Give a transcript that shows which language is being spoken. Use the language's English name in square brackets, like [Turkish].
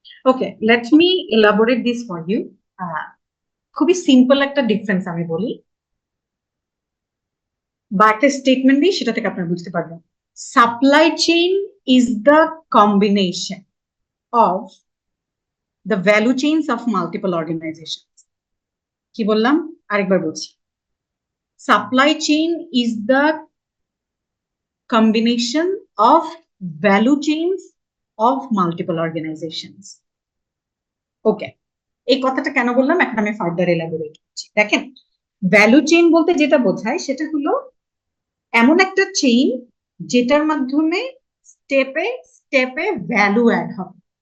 [Bangla] Okay, [English] Let me elaborate this for you. [Bangla] খুবই simple একটা difference আমি বলি বা একটা স্টেটমেন্ট দিই, সেটা থেকে আপনারা বুঝতে পারবেন। [English] Supply chain is the combination of the value chains of multiple organization. [Bangla] কি বললাম? আরেকবার বলছি, [English] Supply chain is the combination of value chains of multiple organizations. [Bangla] ওকে, এই কথাটা কেন বললাম এখন আমি ফার্দার এলাবোরেট করছি। দেখেন, ভ্যালু চেইন বলতে যেটা বোঝায় সেটা হলো এমন একটা চেইন যেটার মাধ্যমে স্টেপে স্টেপে ভ্যালু অ্যাড হবে।